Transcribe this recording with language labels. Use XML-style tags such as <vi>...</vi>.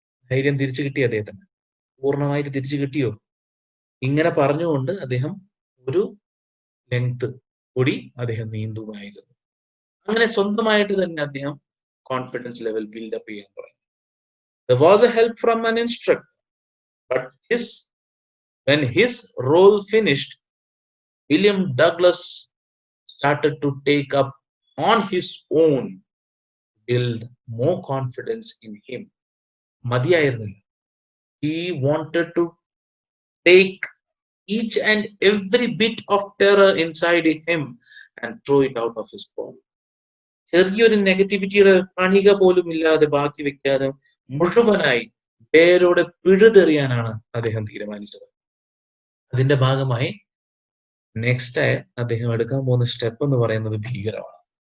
<ml>ധൈര്യം തിരിച്ചു കിട്ടിയ അദ്ദേഹത്തിന്, പൂർണ്ണമായിട്ട് തിരിച്ചു കിട്ടിയോ? ഇങ്ങനെ പറഞ്ഞുകൊണ്ട് അദ്ദേഹം ഒരു ലെങ്ത് കൂടി അദ്ദേഹം നീന്തുമായിരുന്നു. അങ്ങനെ സ്വന്തമായിട്ട് തന്നെ അദ്ദേഹം കോൺഫിഡൻസ് ലെവൽ ബിൽഡപ്പ് ചെയ്യാൻ തുടങ്ങി.</ml> <en>There was a help from an instructor, but when his role finished, William Douglas started to take up on his own, build more confidence in him.</en> <ml>മതിയായിരുന്നില്ല.</ml> <en>He wanted to take each and every bit of terror inside him and throw it out of his body.</en> <ml>ചെറിയൊരു നെഗറ്റിവിറ്റിയുടെ കണിക പോലും ഇല്ലാതെ ബാക്കി വെക്കാതെ മുഴുവനായി പേരോടെ പിഴുതെറിയാനാണ് അദ്ദേഹം തീരുമാനിച്ചത്. അതിന്റെ ഭാഗമായി നെക്സ്റ്റ് അദ്ദേഹം എടുക്കാൻ പോകുന്ന സ്റ്റെപ്പ് എന്ന് പറയുന്നത് ഭീകരമാണ്.</ml>